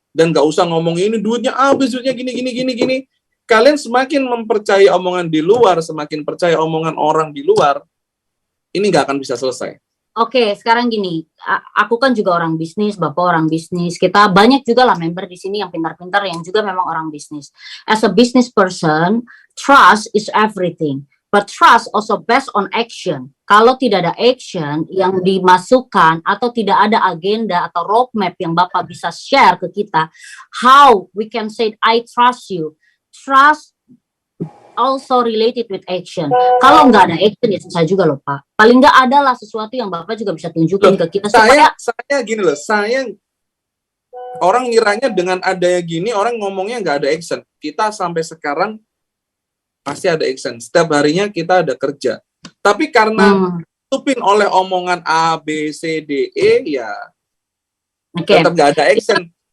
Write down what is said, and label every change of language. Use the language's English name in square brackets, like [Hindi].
[Indonesian] Dan nggak usah ngomong ini duitnya duitnya gini. Kalian semakin mempercayai omongan di luar, semakin percaya omongan orang di luar, ini nggak akan bisa selesai. Oke, sekarang gini, aku kan juga orang bisnis, Bapak orang bisnis, kita banyak juga lah member di sini yang pintar-pintar yang juga memang orang bisnis. [English] As a business person, trust is everything, but trust also based on action. [Indonesian] Kalau tidak ada action yang dimasukkan atau tidak ada agenda atau roadmap yang Bapak bisa share ke kita, [English] how we can say I trust you? Trust also related with action. [Indonesian] Kalau nggak ada action ya susah juga loh Pak. Paling nggak ada lah sesuatu yang Bapak juga bisa tunjukin ke kita supaya saya gini loh, orang ngiranya dengan adanya gini orang ngomongnya nggak ada action. Kita sampai sekarang pasti ada action. Setiap harinya kita ada kerja. Tapi karena tutupin oleh omongan A, B, C, D, E ya tetap nggak ada action.